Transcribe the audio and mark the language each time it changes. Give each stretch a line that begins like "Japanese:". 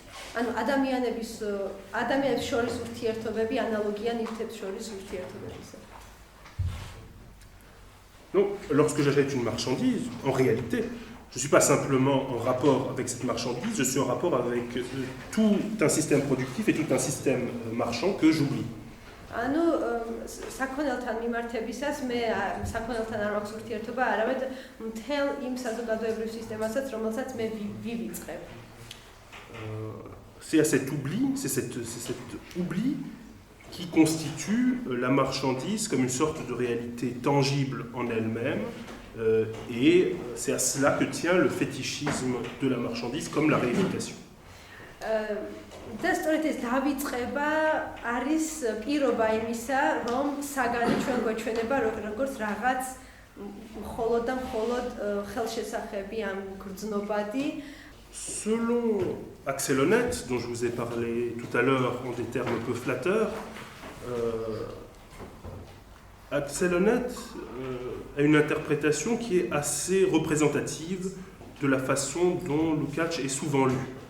Georgian: ანუ ადამიანებს შორის ურთიერთობები ანალოგია ნივთებს შორის ურთიერთობებისა.
French: Donc, lorsque j'achète une marchandise, en réalité, je ne suis pas simplement en rapport avec cette marchandise, je suis en rapport avec tout un système productif et tout un système marchand que j'oublie.
Georgian: ანუ საქონელთან მიმართებისას მე საქონელთან არ მაქვს ურთიერთობა, არამედ მთელ იმ საზოგადოებრივ სისტემასაც, რომელსაც მე ვივიწყებ.
French: C'est à cet oubli, c'est cet oubli qui constitue la marchandise comme une sorte de réalité tangible en elle-même, et c'est à cela que tient le fétichisme de la marchandise comme la réification.
Georgian: და სწორედ ეს დავიწყება არის პირობა იმისა, რომ საგანი ჩვენ გვეჩვენება როგორც რაღაც მხოლოდ და მხოლოდ ხელშესახები ან გრძნობადი.
French: Selon Axel Honneth, dont je vous ai parlé tout à l'heure en des termes peu flatteurs, Axel Honneth a une interprétation qui est assez représentative de la façon dont Lukács est souvent lu.